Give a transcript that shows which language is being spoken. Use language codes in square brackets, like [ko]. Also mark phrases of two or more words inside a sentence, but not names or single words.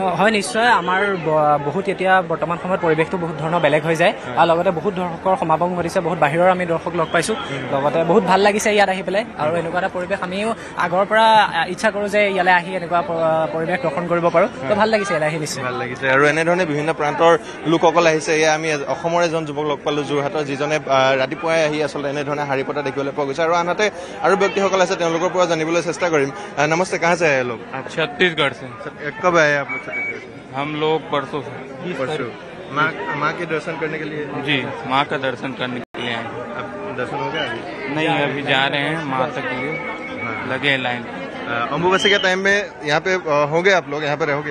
[as] হয় নিশ্চয় আমাৰ বহুত এতিয়া বৰ্তমান সময়ত পৰিৱেশটো বহুত ধৰণৰ বেলেগ হৈ যায় আৰু লগতে বহুত দৰ্শকৰ সমাগম ঘটিছে বহুত বাহিৰৰ আমি দৰ্শক লগ পাইছোঁ লগতে বহুত ভাল লাগিছে ইয়াত আহি পেলাই আৰু এনেকুৱা এটা পৰিৱেশ আমিও আগৰ পৰা ইচ্ছা কৰোঁ যে ইয়ালৈ আহি এনেকুৱা পৰিৱেশ দৰ্শন কৰিব পাৰোঁ তো ভাল লাগিছে ইয়ালৈ আহি নিশ্চয় ভাল লাগিছে আৰু এনেধৰণে বিভিন্ন প্ৰান্তৰ লোকসকল আহিছে এয়া আমি অসমৰ এজন যুৱক লগ পালোঁ যোৰহাটৰ যিজনে ৰাতিপুৱাই আহি আচলতে এনেধৰণে শাৰী পতা দেখিবলৈ পোৱা গৈছে আৰু আনহাতে আৰু ব্যক্তিসকল আছে তেওঁলোকৰ পৰা জানিবলৈ চেষ্টা কৰিম [hi] नमस्ते कहाँ से आए लोग छत्तीसगढ़ से कब आए आप लोग छत्तीसगढ़ से हम लोग परसों से। परसों माँ के दर्शन करने के लिए? जी, माँ का दर्शन करने के लिए आए। अब दर्शन हो गया अभी? नहीं, अभी जा रहे हैं माता के लिए, लगे हैं लाइन। अम्बुबासी के टाइम में यहाँ पे होंगे आप लोग, यहाँ पे रहोगे?